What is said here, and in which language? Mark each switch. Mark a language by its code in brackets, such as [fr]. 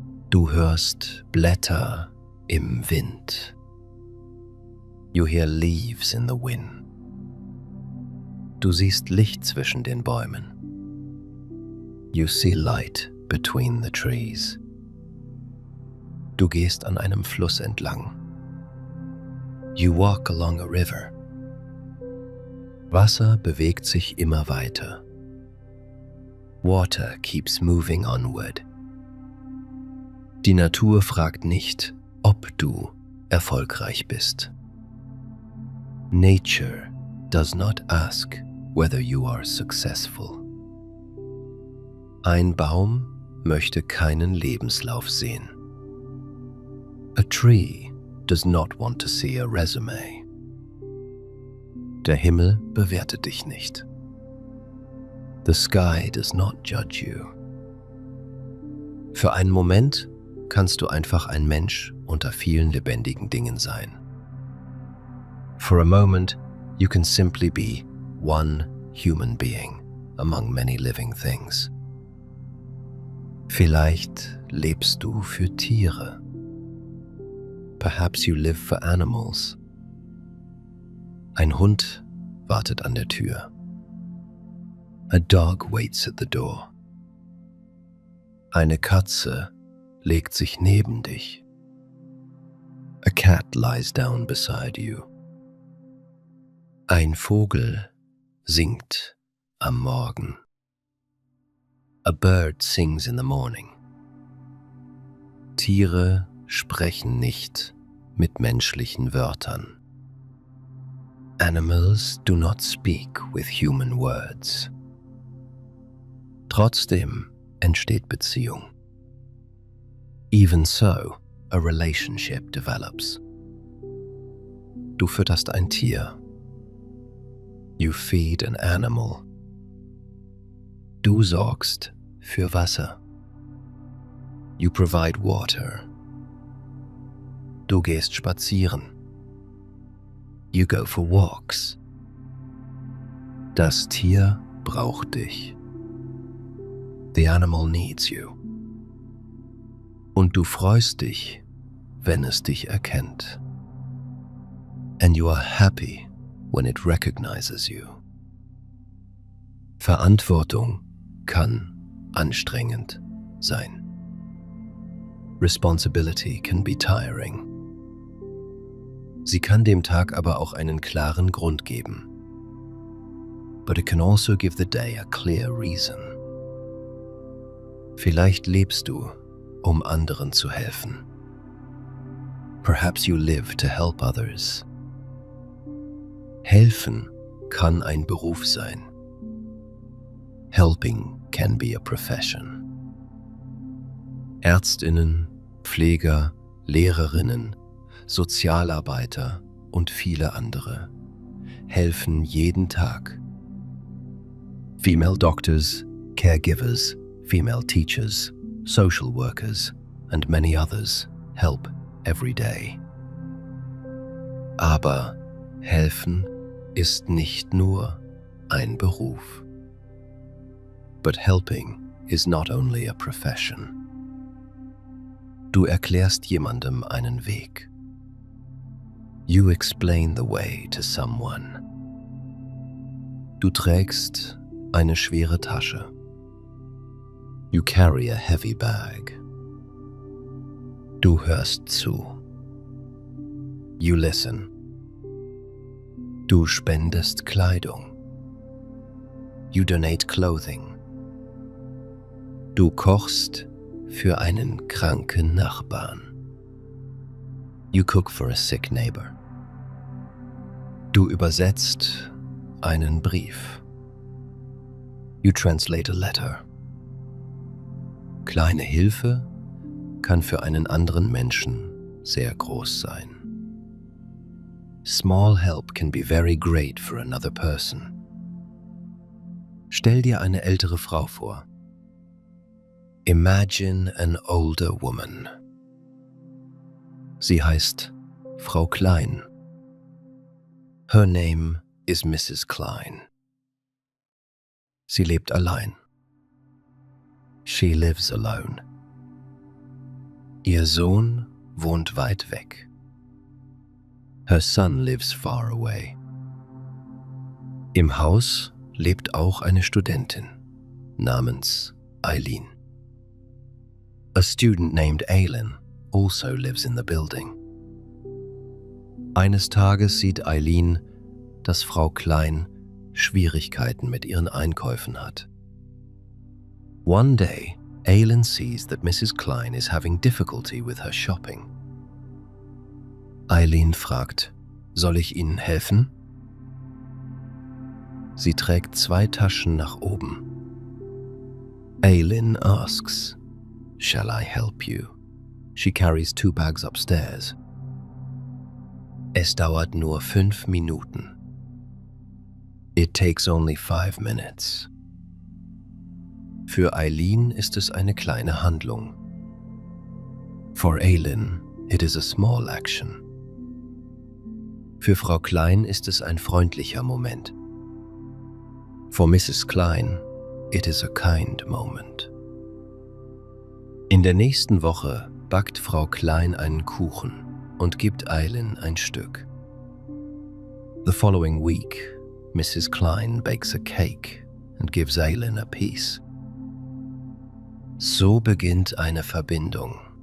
[de] Du hörst Blätter im Wind. [en] You hear leaves in the wind. [de] Du siehst Licht zwischen den Bäumen. [en] You see light between the trees. [de] Du gehst an einem Fluss entlang. [en] You walk along a river. [de] Wasser bewegt sich immer weiter. [en] Water keeps moving onward. [de] Die Natur fragt nicht, ob du erfolgreich bist. [en] Nature does not ask whether you are successful. [de] Ein Baum möchte keinen Lebenslauf sehen. [en] A tree does not want to see a resume. [de] Der Himmel bewertet dich nicht. [en] The sky does not judge you. [de] Für einen Moment kannst du einfach ein Mensch unter vielen lebendigen Dingen sein. [en] For a moment, you can simply be one human being among many living things. [de] Vielleicht lebst du für Tiere. [en] Perhaps you live for animals. [de] Ein Hund wartet an der Tür. [en] A dog waits at the door. [de] Eine Katze legt sich neben dich. [en] A cat lies down beside you. [de] Ein Vogel singt am Morgen. [en] A bird sings in the morning. [de] Tiere sprechen nicht mit menschlichen Wörtern. [en] Animals do not speak with human words. [de] Trotzdem entsteht Beziehung. [en] Even so, a relationship develops. [de] Du fütterst ein Tier. [en] You feed an animal. [de] Du sorgst für Wasser. [en] You provide water. [de] Du gehst spazieren. [en] You go for walks. [de] Das Tier braucht dich. [en] The animal needs you. [de] Und du freust dich, wenn es dich erkennt. [en] And you are happy when it recognizes you. [de] Verantwortung kann anstrengend sein. [en] Responsibility can be tiring. [de] Sie kann dem Tag aber auch einen klaren Grund geben. [en] But it can also give the day a clear reason. [de] Vielleicht lebst du, um anderen zu helfen. [en] Perhaps you live to help others. [de] Helfen kann ein Beruf sein. [en] Helping can be a profession. [de] Ärztinnen, Pfleger, Lehrerinnen, Sozialarbeiter und viele andere helfen jeden Tag. [en] Female doctors, caregivers, female teachers, social workers, and many others help every day. [de] Aber helfen ist nicht nur ein Beruf. [en] But helping is not only a profession. [de] Du erklärst jemandem einen Weg. [en] You explain the way to someone. [de] Du trägst eine schwere Tasche. [en] You carry a heavy bag. [de] Du hörst zu. [en] You listen. [de] Du spendest Kleidung. [en] You donate clothing. [de] Du kochst für einen kranken Nachbarn. [en] You cook for a sick neighbor. [de] Du übersetzt einen Brief. [en] You translate a letter. [de] Kleine Hilfe kann für einen anderen Menschen sehr groß sein. [en] Small help can be very great for another person. [de] Stell dir eine ältere Frau vor. [en] Imagine an older woman. [de] Sie heißt Frau Klein. [en] Her name is Mrs. Klein. [de] Sie lebt allein. [en] She lives alone. [de] Ihr Sohn wohnt weit weg. [en] Her son lives far away. [de] Im Haus lebt auch eine Studentin namens Eileen. [en] A student named Aileen also lives in the building. [de] Eines Tages sieht Eileen, dass Frau Klein Schwierigkeiten mit ihren Einkäufen hat. [en] One day, Aileen sees that Mrs. Klein is having difficulty with her shopping. [de] Eileen fragt, soll ich Ihnen helfen? Sie trägt 2 Taschen nach oben. [en] Aileen asks, shall I help you? She carries 2 bags upstairs. [de] Es dauert nur 5 Minuten. [en] It takes only 5 minutes. [de] Für Eileen ist es eine kleine Handlung. [en] For Aileen, it is a small action. [de] Für Frau Klein ist es ein freundlicher Moment. [en] For Mrs. Klein, it is a kind moment. [de] In der nächsten Woche backt Frau Klein einen Kuchen und gibt Eileen ein Stück. [en] The following week, Mrs. Klein bakes a cake and gives Eileen a piece. [de] So beginnt eine Verbindung.